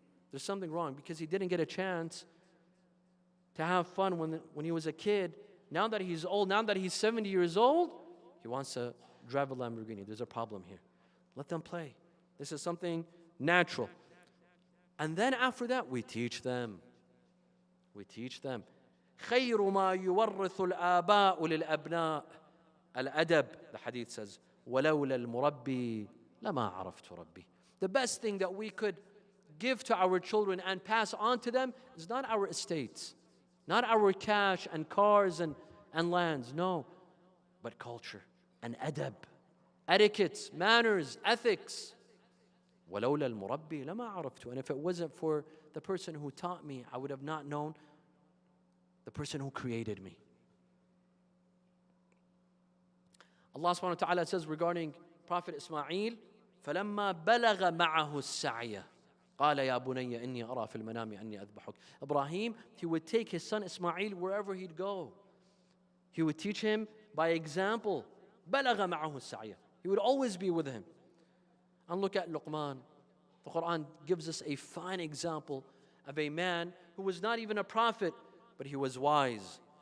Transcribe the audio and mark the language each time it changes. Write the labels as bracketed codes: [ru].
[en] There's something wrong because he didn't get a chance to have fun when he was a kid. Now that he's old, now that he's 70 years old, he wants to drive a Lamborghini. There's a problem here. Let them play. This is something natural. And then after that, we teach them. We teach them. [ar] خير ما يورث الآباء للأبناء الأدب. [en] The hadith says, [ar] ولولا المربي لما عرفت ربي. [en] The best thing that we could give to our children and pass on to them is not our estates, not our cash and cars and lands, no, but culture and adab, etiquettes, manners, ethics. [ar] ولولا المربي لما عرفت. [en] And if it wasn't for the person who taught me, I would have not known the person who created me. [ar] Allah subhanahu wa ta'ala [en] says regarding Prophet Ismail, [ar] فَلَمَّا بَلَغَ مَعَهُ السَّعْيَ قَالَ يَا بُنَيَّ إِنِّي أَرَى فِي الْمَنَامِ أَنِّي أَذْبَحُكَ. [en] Ibrahim, he would take his son Ismail wherever he'd go. He would teach him by example. [ar] بَلَغَ مَعَهُ السَّعْيَ. [en] He would always be with him. And look at Luqman. The Quran gives us a fine example of a man who was not even a prophet, but he was wise.